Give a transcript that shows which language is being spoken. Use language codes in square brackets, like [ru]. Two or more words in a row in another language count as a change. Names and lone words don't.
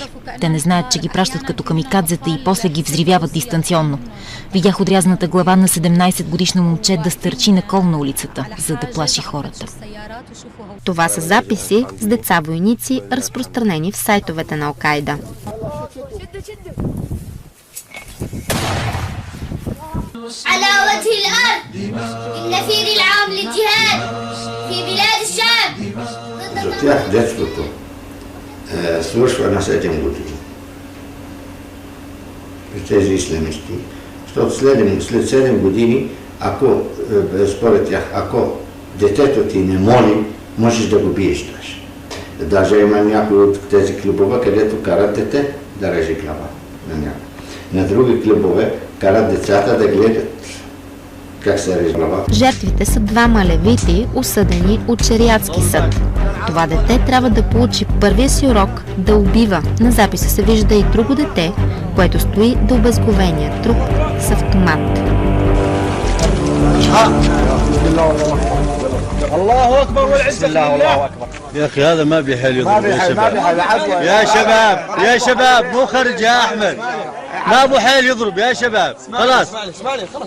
[bg] Те не знаят, че ги пращат като камикадзета и после ги взривяват дистанционно. Видях отрязаната глава на 17-годишно момче да стърчи на кол на улицата, за да плаши хората. Това са записи с деца-войници, разпространени в сайтовете на Ал-Кайда. [ar] على وجه الأرض النفير العام للجهاد في بلاد الشام. [bg] За тях детството свършва на 7 години. При тези ислямисти. Защото след 7 години, ако, според тях, ако детето ти не моли, можеш да го биеш даже. Даже има някои от тези клубове, където карат дете да реже глава на някой. На други клубове карат децата да гледат как се реже глава. Жертвите са 2 левити, осъдени от шериатски съд. Това дете трябва да получи първия си урок да убива. На записа се вижда и друго дете, което стои до обезглавения труп с автомат. [ar] الله اكبر والعزه لله. يا اخي هذا ما بيحل يضرب يا شباب. يا شباب يا شباب مو خرج يا احمد. ما ابو حيل يضرب يا شباب. خلاص اسمعني خلاص.